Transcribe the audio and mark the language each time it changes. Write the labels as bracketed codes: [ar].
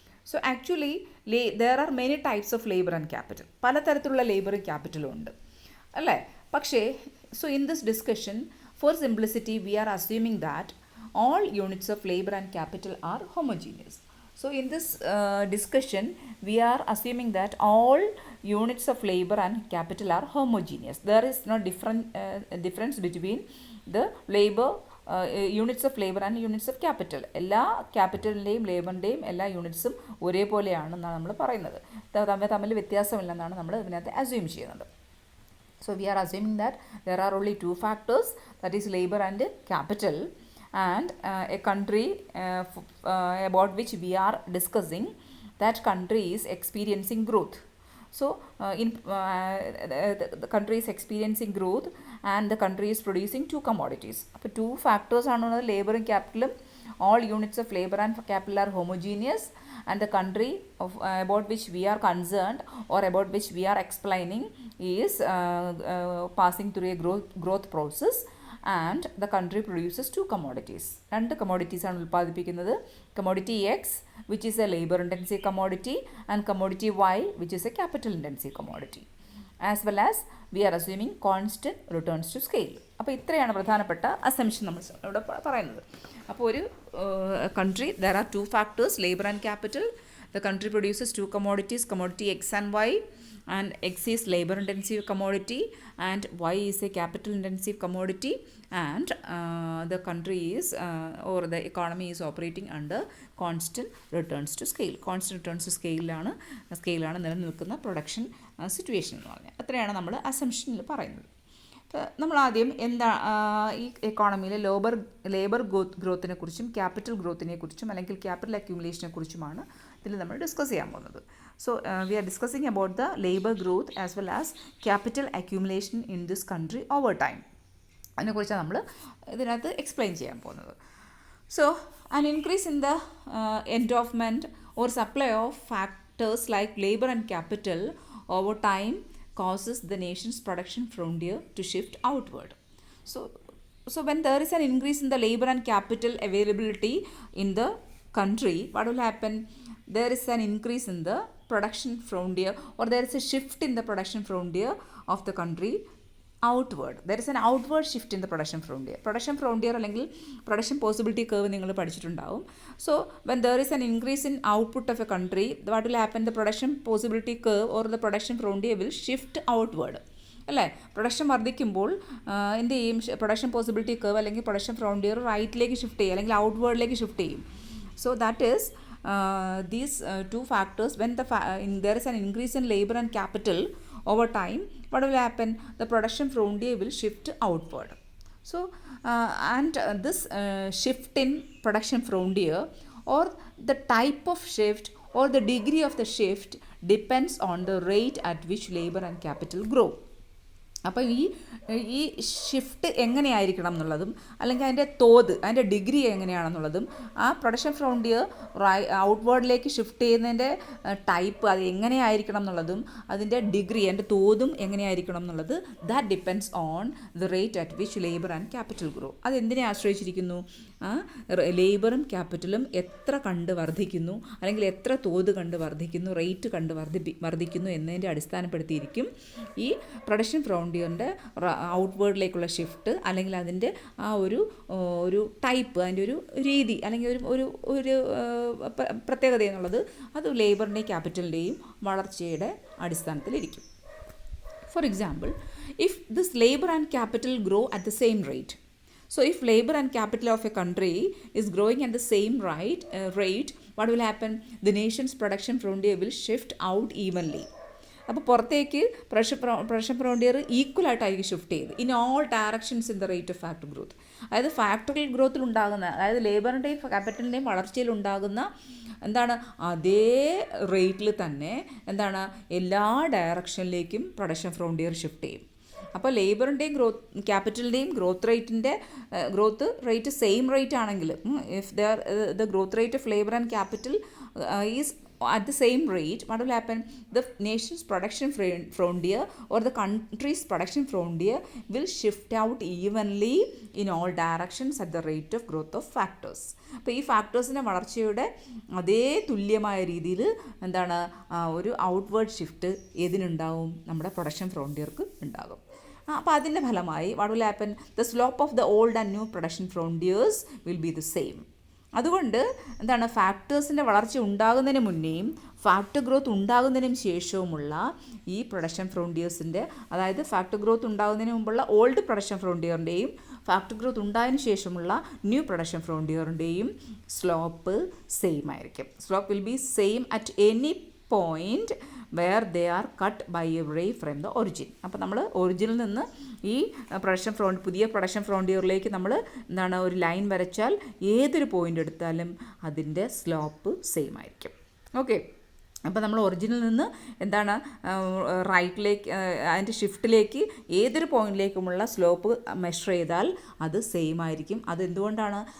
[en] So actually there are many types of labor and capital. [ml] പലതരത്തിലുള്ള ലേബറും ക്യാപിറ്റലും ഉണ്ട്, അല്ലേ? [en] പക്ഷേ so in this discussion, for simplicity, we are assuming that all units of labor and capital are homogeneous. So in this discussion, we are assuming that all units of labor and capital are homogeneous. There is no difference between the labor units of labour and units of capital. [ml] എല്ലാ ക്യാപിറ്റലിൻ്റെയും ലേബറിൻ്റെയും എല്ലാ യൂണിറ്റ്സും ഒരേപോലെയാണെന്നാണ് നമ്മൾ പറയുന്നത്. തമ്മിൽ വ്യത്യാസമില്ലെന്നാണ് നമ്മൾ ഇതിനകത്ത് assume ചെയ്യുന്നത്. [en] So we are assuming that there are only two factors, that is labor and capital, and a country about which we are discussing, that country is experiencing growth. So the country is experiencing growth and the country is producing two commodities. [ml] അപ്പോൾ two factors ആണുള്ളത്, ലേബറും ക്യാപിറ്റലും. [en] All units of labor and capital are homogeneous, and the country about which we are concerned or about which we are explaining is passing through a growth process, and the country produces two commodities. [ml] രണ്ട് commodities ആണ് ഉൽപ്പാദിപ്പിക്കുന്നത്. [en] Commodity X, which is a labor intensive commodity, and commodity Y, which is a capital intensive commodity. As well as we are assuming constant returns to scale. [ml] അപ്പോൾ ഇത്രയാണ് പ്രധാനപ്പെട്ട assumption നമ്മൾ ഇവിടെ പറയുന്നത്. അപ്പോൾ ഒരു [en] country, there are two factors, labor and capital. The country produces two commodities, commodity X and Y, and X is labor intensive commodity and Y is a capital intensive commodity, and the country is or the economy is operating under constant returns to scale. [ml] Constant returns to സ്കെയിലാണ് നിലനിൽക്കുന്ന production situation എന്ന് പറഞ്ഞാൽ. അത്രയാണ് നമ്മൾ അസംഷനിൽ പറയുന്നത്. നമ്മൾ ആദ്യം ഈ എക്കോണമിയിലെ labour ഗ്രോത്തിനെ കുറിച്ചും ക്യാപിറ്റൽ ഗ്രോത്തിനെ കുറിച്ചും അല്ലെങ്കിൽ ക്യാപിറ്റൽ അക്യൂമുലേഷനെ കുറിച്ചുമാണ് ഇതിൽ നമ്മൾ ഡിസ്കസ് ചെയ്യാൻ പോകുന്നത്. [en] So we are discussing about the labour growth as well as capital accumulation in this country over time. [ml] അതിനെക്കുറിച്ചാണ് നമ്മൾ ഇതിനകത്ത് എക്സ്പ്ലെയിൻ ചെയ്യാൻ പോകുന്നത്. [en] So an increase in the endowment or supply of factors like labor and capital over time causes the nation's production frontier to shift outward. So when there is an increase in the labor and capital availability in the country, what will happen? There is an increase in the production frontier, or there is a shift in the production frontier of the country outward. There is an outward shift in the production frontier അല്ലെങ്കിൽ production possibility curve [ml] നിങ്ങൾ പഠിച്ചിട്ടുണ്ടാവും. [en] So when there is an increase in output of a country, what will happen? The production possibility curve or the production frontier will shift outward. അല്ലേ? [ml] Production വർദ്ധിക്കുമ്പോൾ എന്ത് ചെയ്യും? Production possibility curve അല്ലെങ്കിൽ production frontier റൈറ്റിലേക്ക് shift ചെയ്യും അല്ലെങ്കിൽ ഔട്ട്വേർഡിലേക്ക് shift ചെയ്യും. [en] So that is these two factors. When there is an increase in labor and capital over time, what will happen? The production frontier will shift outward. So this shift in production frontier or the type of shift or the degree of the shift depends on the rate at which labor and capital grow. [ml] അപ്പോൾ ഈ shift എങ്ങനെയായിരിക്കണം എന്നുള്ളതും അല്ലെങ്കിൽ അതിൻ്റെ തോത്, അതിൻ്റെ degree എങ്ങനെയാണെന്നുള്ളതും ആ production frontier ഔട്ട്വേർഡിലേക്ക് shift ചെയ്യുന്നതിൻ്റെ ടൈപ്പ് അത് എങ്ങനെയായിരിക്കണം എന്നുള്ളതും അതിൻ്റെ ഡിഗ്രി, അതിൻ്റെ തോതും എങ്ങനെയായിരിക്കണം എന്നുള്ളത് [en] That depends on the rate at which labour and capital grow. [ml] അതെന്തിനെ ആശ്രയിച്ചിരിക്കുന്നു? ലേബറും ക്യാപിറ്റലും എത്ര കണ്ട് വർദ്ധിക്കുന്നു അല്ലെങ്കിൽ എത്ര തോത് കണ്ട് വർദ്ധിക്കുന്നു, റേറ്റ് കണ്ട് വർദ്ധിക്കുന്നു എന്നതിൻ്റെ അടിസ്ഥാനപ്പെടുത്തിയിരിക്കും ഈ പ്രൊഡക്ഷൻ ഫ്രോണ്ടിയറിൻ്റെ ഔട്ട്വേർഡിലേക്കുള്ള ഷിഫ്റ്റ് അല്ലെങ്കിൽ അതിൻ്റെ ആ ഒരു ടൈപ്പ്, അതിൻ്റെ ഒരു രീതി അല്ലെങ്കിൽ ഒരു പ്രത്യേകത എന്നുള്ളത് അത് ലേബറിൻ്റെയും ക്യാപിറ്റലിൻ്റെയും വളർച്ചയുടെ അടിസ്ഥാനത്തിലിരിക്കും. [en] For example, if this labour and capital grow at the same rate. So if labor and capital of a country is growing at the same rate, what will happen? The nation's production frontier will shift out evenly. [ml] അപ്പോൾ പുറത്തേക്ക് production frontier ഈക്വലായിട്ടായിരിക്കും shift ചെയ്ത് [en] In all directions in the rate of factor growth. [ml] അതായത് factorial ഗ്രോത്തിലുണ്ടാകുന്ന, അതായത് ലേബറിൻ്റെയും ക്യാപിറ്റലിൻ്റെയും വളർച്ചയിലുണ്ടാകുന്ന എന്താണ് അതേ റേറ്റിൽ തന്നെ എന്താണ് എല്ലാ ഡയറക്ഷനിലേക്കും പ്രൊഡക്ഷൻ ഫ്രോണ്ടിയർ ഷിഫ്റ്റ് ചെയ്യും. അപ്പോൾ ലേബറിൻ്റെയും ക്യാപിറ്റലിൻ്റെയും ഗ്രോത്ത് റേറ്റ് സെയിം റേറ്റ് ആണെങ്കിൽ, [en] If the growth rate of labour and capital is at the same rate, what will happen? The nation's production frontier or the country's production frontier will shift out evenly in all directions at the rate of growth of factors. [ml] അപ്പോൾ ഈ ഫാക്ടേഴ്സിൻ്റെ വളർച്ചയുടെ അതേ തുല്യമായ രീതിയിൽ എന്താണ് ഒരു outward shift ഏതിനുണ്ടാവും? നമ്മുടെ production ഫ്രോണ്ടിയർക്ക് ഉണ്ടാകും. അപ്പോൾ അതിൻ്റെ ഫലമായി [en] what will happen? The slope of the old and new production frontiers will be the same. [ml] അതുകൊണ്ട് എന്താണ് ഫാക്ടേഴ്സിൻ്റെ വളർച്ച ഉണ്ടാകുന്നതിന് മുന്നേയും ഫാക്ടർ ഗ്രോത്ത് ഉണ്ടാകുന്നതിനും ശേഷവുമുള്ള ഈ പ്രൊഡക്ഷൻ ഫ്രോണ്ടിയേഴ്സിൻ്റെ, അതായത് ഫാക്ടർ ഗ്രോത്ത് ഉണ്ടാകുന്നതിന് മുമ്പുള്ള ഓൾഡ് പ്രൊഡക്ഷൻ ഫ്രോണ്ടിയറിൻ്റെയും ഫാക്ടർ ഗ്രോത്ത് ഉണ്ടായതിനു ശേഷമുള്ള ന്യൂ പ്രൊഡക്ഷൻ ഫ്രോണ്ടിയറിൻ്റെയും സ്ലോപ്പ് സെയിം ആയിരിക്കും. [en] Slope will be same at any point where they are cut by a ray from the origin. [ml] അപ്പോൾ നമ്മൾ ഒറിജിനിൽ നിന്ന് ഈ പുതിയ പ്രൊഡക്ഷൻ ഫ്രോണ്ടിയറിലേക്ക് നമ്മൾ എന്താണ് ഒരു ലൈൻ വരച്ചാൽ ഏതൊരു പോയിൻ്റ് എടുത്താലും അതിൻ്റെ സ്ലോപ്പ് സെയിം ആയിരിക്കും. ഓക്കെ, അപ്പോൾ നമ്മൾ ഒറിജിനിൽ നിന്ന് എന്താണ് റൈറ്റിലേക്ക് അതിൻ്റെ ഷിഫ്റ്റിലേക്ക് ഏതൊരു പോയിന്റിലേക്കുമുള്ള സ്ലോപ്പ് മെഷർ ചെയ്താൽ അത് സെയിം ആയിരിക്കും. അതെന്തുകൊണ്ടാണ്?